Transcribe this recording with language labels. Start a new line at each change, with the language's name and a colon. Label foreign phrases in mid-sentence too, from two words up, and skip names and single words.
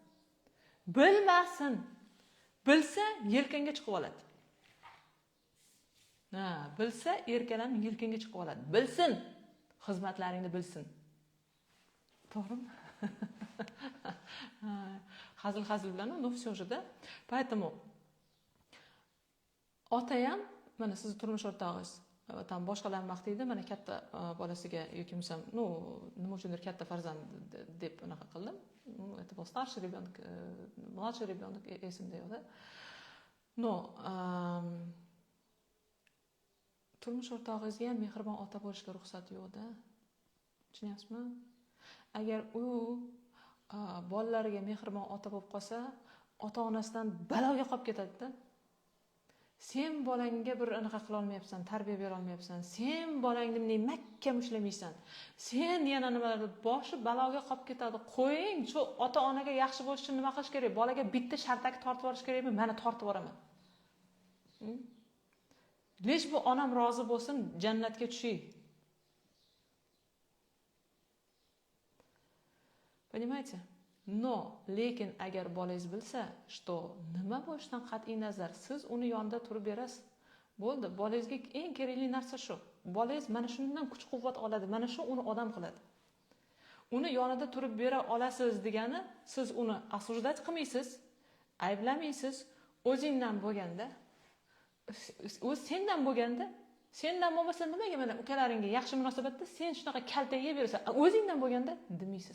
Uzbek: Bilsa yelkanga chiqib oladi. Bilsa erkalanib yelkanga chiqib oladi. Bilsin. Xizmatlaringni bilsin. To'g'rimi? Hazil bilan,
Russian: no все же-da.
Uzbek: Поэтому ota ham mana siz turmush o'rtog'ingiz tam boshqalar maqtaydi, mana katta bolasiga yoki bo'lsam, nima uchundir katta farzand deb unaqa qildim.
Russian: Это был старший ребенок, младший ребенок,
Uzbek: esimda yo'q-da. Turmush o'rtog'ingizga ham mehribon ota bo'lishga ruxsat yo'q-da. Tushunyapsizmi? Agar u bolalariga mehribon ota bo'lib qolsa, ota-onasidan baloga qolib ketadi-da. Sen bolangga bir anaqa qila olmayapsan, tarbiya bera olmayapsan. Sen bolangni bunday mahkam ushlamaysan. Sen yana nimalar boshi baloga qolib ketadi. Qo'ying, shu ota-onaga yaxshi bo'lish uchun nima qilish kerak? Bolaga bitta shartaki tortib yuborish kerakmi? Mana tortib yuboraman. Lesh bu onam rozi bo'lsin, jannatga tushay. Понимаете? Но, lekin agar bolangiz bilsa, что nima bo'lishidan qat'iy nazar siz uni yonida turib berasiz. Bo'ldi, bolangizga eng kerakli narsa shu. Bolangiz mana shundan kuch-quvvat oladi, mana shu uni odam qiladi. Uni yonida turib bera olasiz degani, siz uni осуждать qilmaysiz, ayblamaysiz, o'zingdan bo'lganda, o'z sendan bo'lganda, sendan bo'lmasa nimaga mana ukalaringga yaxshi munosabatda sen shunaqa kalta yeb berasan, o'zingdan bo'lganda demaysiz.